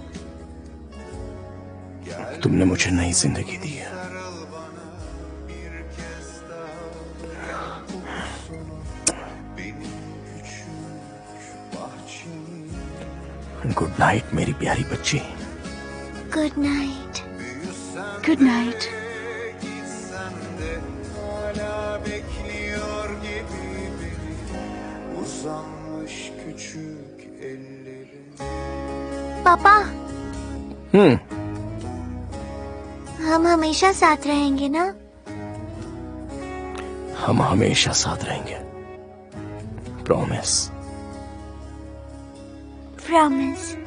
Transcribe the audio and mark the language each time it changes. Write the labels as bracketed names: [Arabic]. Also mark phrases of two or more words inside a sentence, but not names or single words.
[Hindi] तुमने मुझे नई जिंदगी दी है। [English] good night [Hindi] मेरी प्यारी बच्ची। [English] good night. good night. [Turkish] Gitsen de hala bekliyor gibi biri uzanmış küçük ellerin. [Hindi] पापा, हम हमेशा साथ रहेंगे ना? हम हमेशा साथ रहेंगे। प्रॉमिस। प्रॉमिस।